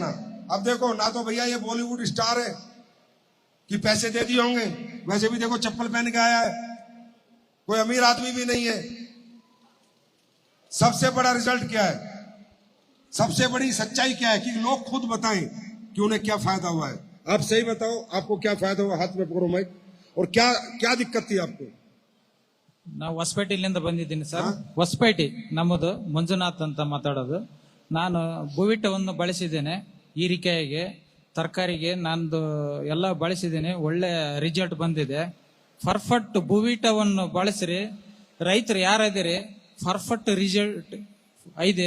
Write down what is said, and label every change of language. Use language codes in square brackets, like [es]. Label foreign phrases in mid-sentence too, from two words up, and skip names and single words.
[hi] अब देखो ना, तो भैया ये बॉलीवुड स्टार है कि पैसे दे दिए होंगे, वैसे भी देखो चप्पल पहन के आया है, कोई अमीर आदमी भी नहीं है। सबसे बड़ा रिजल्ट क्या है, सबसे बड़ी सच्चाई क्या है कि लोग खुद बताएं कि उन्हें क्या फायदा हुआ है। आप सही बताओ, आपको क्या फायदा हुआ? हाथ में पकड़ो माइक। और क्या क्या दिक्कत थी आपको? [kn] ನಾವು ಹೊಸಪೇಟೆಯಿಂದ ಬಂದಿದ್ದೀನಿ ಸರ್. ಹೊಸಪೇಟೆ ನಮ್ಮದು, ಮಂಜುನಾಥ್ ಅಂತ ಮಾತಾಡೋದು. ನಾನು ಭೂವಿಟವನ್ನು ಬಳಸಿದ್ದೇನೆ, ಹೀರಿಕಾಯಿಗೆ, ತರಕಾರಿಗೆ ನಂದು ಎಲ್ಲ ಬಳಸಿದ್ದೇನೆ, ಒಳ್ಳೆ ರಿಸಲ್ಟ್ ಬಂದಿದೆ. ಪರ್ಫೆಕ್ಟ್ ಭೂವಿಟವನ್ನು ಬಳಸಿರಿ ರೈತರು ಯಾರಿದ್ದೀರಿ, ಪರ್ಫೆಕ್ಟ್ ರಿಸಲ್ಟ್ ಇದೆ.